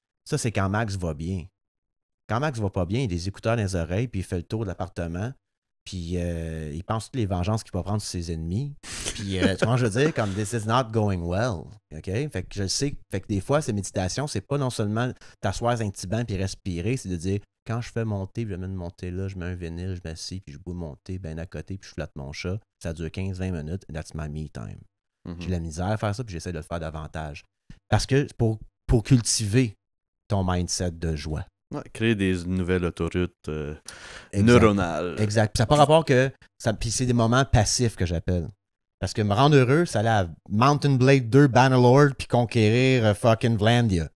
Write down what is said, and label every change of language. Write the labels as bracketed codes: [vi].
[fr] Ça, c'est quand Max va bien. Quand Max va pas bien, il a des écouteurs dans les oreilles, puis il fait le tour de l'appartement, puis il pense toutes les vengeances qu'il va prendre sur ses ennemis. Puis, tu vois, je veux dire, comme « [en] this is not going well [fr] ». OK? Fait que je sais que des fois, ces méditations, c'est pas non seulement t'asseoir sur un petit banc puis respirer, c'est de dire « quand je fais mon thé, je mets mon thé là, je mets un vinyle, je m'assieds, puis je bois mon thé bien à côté, puis je flatte mon chat. Ça dure 15-20 minutes, [en] and that's my me time. Mm-hmm. [fr] J'ai de la misère à faire ça, puis j'essaie de le faire davantage. Parce que pour cultiver ton mindset de joie. Ouais, créer des nouvelles autoroutes neuronales. Exact. Puis ça n'a pas rapport que... Puis c'est des moments passifs que j'appelle. Parce que me rendre heureux, c'est aller à Mountain Blade 2 Bannerlord puis conquérir fucking Vlandia.